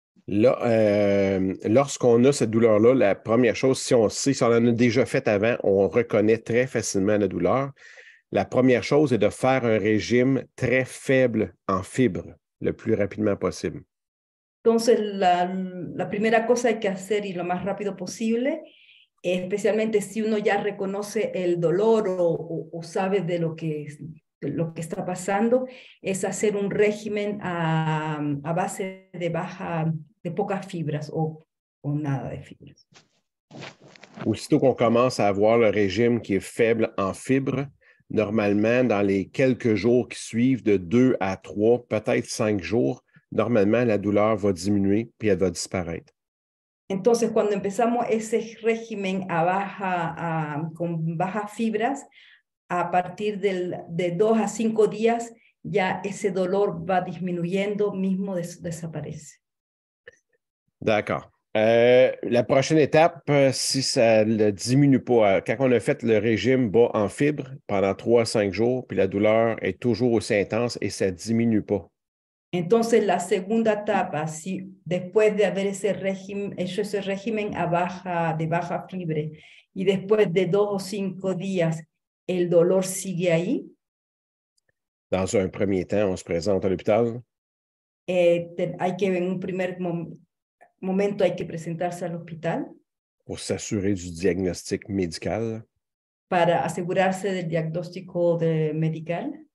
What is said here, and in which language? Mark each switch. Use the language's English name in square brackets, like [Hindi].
[French] Là, lorsqu'on a cette douleur-là, la première chose, si on sait, si on en a déjà fait avant, on reconnaît très facilement la douleur. La première chose est de faire un régime très faible en fibres le plus rapidement possible. [Spanish] Entonces, la primera cosa hay que hacer y lo más rápido posible especialmente si uno ya reconoce el dolor o sabe de lo que está pasando, es hacer un régimen a base de pocas fibras o nada de fibras. [French] Aussitôt qu'on commence à avoir le régime qui est faible en fibres, normalement, dans les quelques jours qui suivent, de 2 à 3, peut-être 5 jours, normalement, la douleur va diminuer puis elle va disparaître. [Spanish] Entonces, cuando empezamos ese régimen con bajas fibras, a partir de 2 a 5 días, ya ese dolor va disminuyendo, mismo desaparece. [French] D'accord. La prochaine étape, si ça ne diminue pas, quand on a fait le régime bas en fibres pendant 3 à 5 jours, puis la douleur est toujours aussi intense et ça ne diminue pas. [Spanish] Entonces, la segunda etapa, si después de haber hecho ese régimen de baja fibra y después de 2 o 5 días el dolor sigue ahí, [French] Dans un premier temps, on se présente à l'hôpital. [Spanish] hay que en un primer momento hay que presentarse al hospital [French] Pour s'assurer du diagnostic médical. [Spanish] para asegurarse del diagnóstico médical.